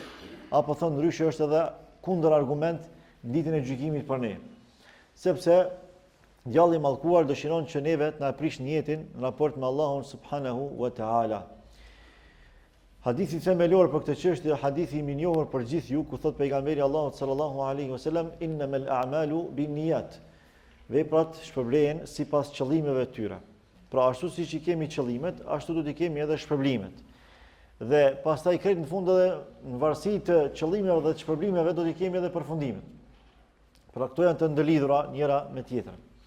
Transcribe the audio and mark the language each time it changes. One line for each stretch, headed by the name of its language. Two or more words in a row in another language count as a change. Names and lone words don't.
Albanian: Apo thon ndryshe është edhe kundër argument ditën e gjykimit për ne. Sepse djalli i mallkuar dëshiron që neve të na prish niyetin në raport me Allahun
Arabic: سبحانه وتعالى.
Albanian: Hadithi themelor për këtë çështje, hadithi i njohur për gjithë ju, ku thot pejgamberi Allahut
Arabic: صلى الله عليه وسلم, إنما الأعمال بالنيات.
Albanian: Veprat shpërblehen sipas qëllimeve të tyre. Pra ashtu siç i kemi qëllimet, ashtu do t'i kemi edhe shpërblimet. Dhe pastaj krejt në fund edhe në varësi të qëllimeve dhe të shpërblimeve do t'i kemi edhe përfundimet. Pra këto janë të ndëlidhura njëra me tjetrën.